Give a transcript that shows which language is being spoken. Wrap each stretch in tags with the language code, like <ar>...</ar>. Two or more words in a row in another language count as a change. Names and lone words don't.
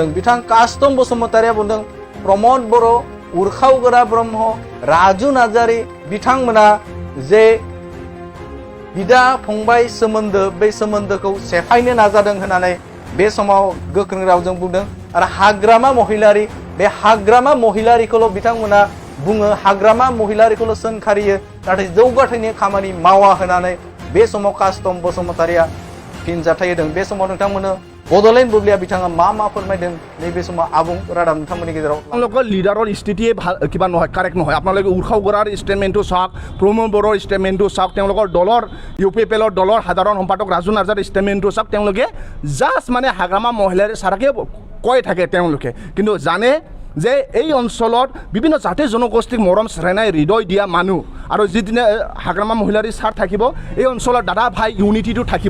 <brx>बिथां कास्टम बसुमतारिया बुंदों प्रमद बर' उरखावगोरा ब्रह्म राजु नार्जारी बिथांमोना जे बिदा फंबाय सोमोन्दो बे सोमोन्दोखौ सेफायनो नाजादों होननानै बे समाव गोख्रों रावजों बुंदों आरो हाग्रामा महिलारिखौल' बिथांमोना बुङो हाग्रामा महिलारिखौल' सोंखारियो नाथाय जौगाथायनि खामानि मावा होननानै बे समाव कास्टम बसुमतारिया फिनजाथाय होदों। बे समाव नोंथांमोननो बड'लेण्ड बुब्लिया बिथाङा मा फोरमायदों नैबे समाव आबुं रादाब नोंथांमोननि गेजेराव</brx> <as>আপোনালোকৰ লিডাৰৰ স্থিতিয়ে ভাল কিবা নহয় কাৰেক্ট নহয়। আপোনালোকে উৰখাওগৰাৰ ষ্টেটমেণ্টটো চাওক, প্ৰমোদ বড়োৰ ষ্টেটমেণ্টটো চাওক, তেওঁলোকৰ দলৰ UPPLৰ দলৰ সাধাৰণ সম্পাদক ৰাজু নাৰ্জাৰীৰ ষ্টেটমেণ্টটো চাওক। তেওঁলোকে জাষ্ট মানে হাগ্ৰামা মহিলাৰ চাৰাকে কৈ থাকে তেওঁলোকে, কিন্তু জানে যে এই অঞ্চলত বিভিন্ন জাতি জনগোষ্ঠীক মৰম শ্ৰেণাই হৃদয় দিয়া মানুহ আৰু যিদিনা হাগ্ৰামা মহিলাৰী ছাৰ থাকিব এই অঞ্চলৰ দাদা ভাই ইউনিটিটো থাকিব।</as>